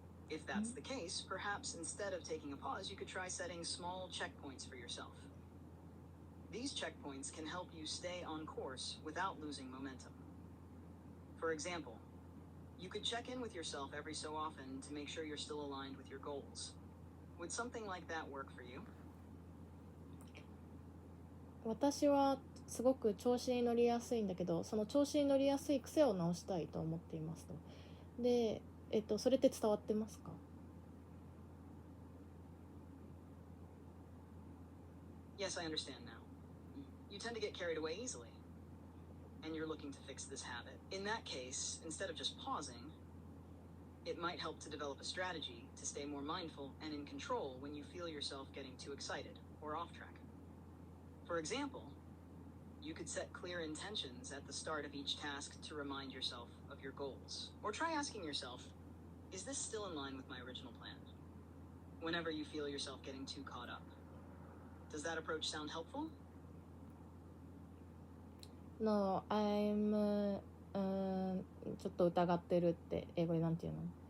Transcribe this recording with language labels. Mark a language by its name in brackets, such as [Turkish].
[English] If that's the case, perhaps instead of taking a pause, you could try setting small checkpoints for yourself. These checkpoints can help you stay on course without losing momentum. For example, you could check in with yourself every so often to make sure you're still aligned with your goals. Would something like that work for you? [Japanese] 私はすごく調子に乗りやすいんだけど、その調子に乗りやすい癖を直したいと思っていますと。で、それって伝わってますか？ [English] Yes, I understand now. You tend to get carried away easily, and you're looking to fix this habit. In that case, instead of just pausing, it might help to develop a strategy to stay more mindful and in control when you feel yourself getting too excited or off track. For example, you could set clear intentions at the start of each task to remind yourself of your goals. Or try asking yourself, is this still in line with my original plan? Whenever you feel yourself getting too caught up. Does that approach sound helpful? No, I'm [Japanese] ちょっと疑ってるって英語でなんて言うの？